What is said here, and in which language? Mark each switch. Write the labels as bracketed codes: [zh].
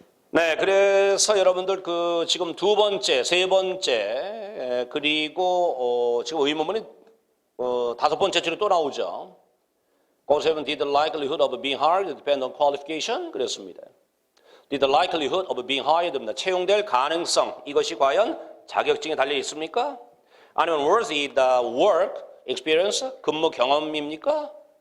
[ko] 네, 그래서 여러분들 그 지금 두 번째, 세 번째 그리고 지금 의문문이 다섯 번째 줄에 또 나오죠. [en] Go7 did the likelihood of being hired depend on qualification 그랬습니다. Did the likelihood of being hired입니다. [ko] 채용될 가능성 이것이 과연 자격증에 달려 있습니까? [en] 아니면 was it the work experience 근무 경험입니까?